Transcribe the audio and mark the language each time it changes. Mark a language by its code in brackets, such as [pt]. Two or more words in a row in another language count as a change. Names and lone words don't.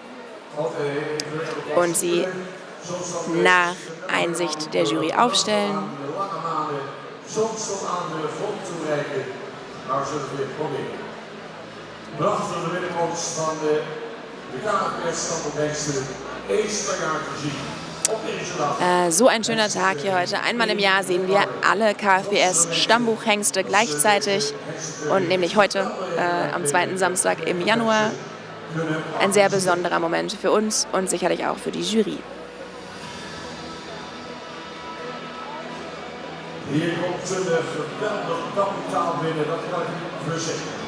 [de] und sie nach Einsicht der Jury aufstellen. [nl] Prachtige binnenkomst van de KFPS-stamboekhengsten eens per jaar te zien. [de] So ein schöner Tag hier heute. Einmal im Jahr sehen wir alle KFPS-Stammbuchhengste gleichzeitig und nämlich heute am zweiten Samstag im Januar. Ein sehr besonderer Moment für uns und sicherlich auch für die Jury. [nl] Hier komt een geweldig kapitaal binnen, dat kan ik verzekeren.